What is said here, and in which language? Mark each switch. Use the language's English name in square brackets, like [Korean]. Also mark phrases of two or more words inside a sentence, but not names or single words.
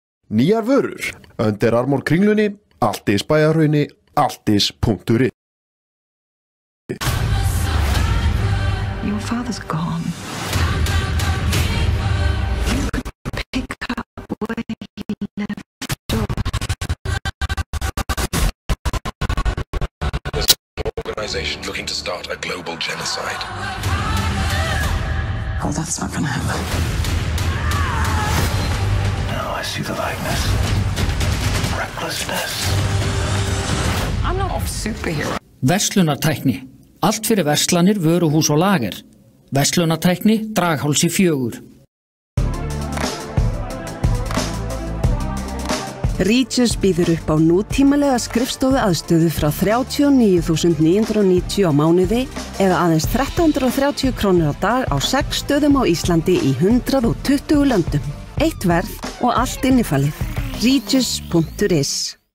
[Icelandic] Nýjar vörur, Under Armour kringlunni, Altis Bæjarhrauni, altis.is. [English] Your father's gone. You could pick up where he left off. There's an organization looking to start a global genocide. Oh, that's not gonna happen. Now I see the likeness. Recklessness. I'm not a superhero. [Icelandic] Verslunartækni. Allt fyrir verslanir, vöruhús og lager. Verslunartækni, Draghálsi 4. Regis býður upp á nútímalega skrifstofu aðstöðu frá 39.990 á mánuði eða aðeins 1.330 krónur á dag á 6 stöðum á Íslandi í 120 löndum. Eitt verð og allt innifalið. Regis.is.